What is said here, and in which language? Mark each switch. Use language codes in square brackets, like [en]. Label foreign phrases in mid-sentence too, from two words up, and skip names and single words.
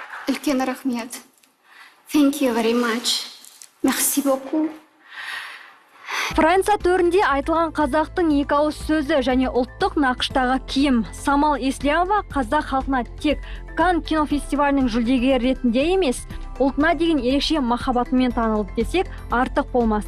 [kk] үлкен рахмет. [en] Thank you very much. [fr] Merci beaucoup. [kk] Франция төрінде айтылған қазақтың екі ауыз сөзі және ұлттық нақыштағы киім. Самал Еслямова қазақ халқына тек Канн кинофестивалінің жүлдегері ретінде емес, ұлтына деген ерекше махаббатымен танылды десек, артық болмас.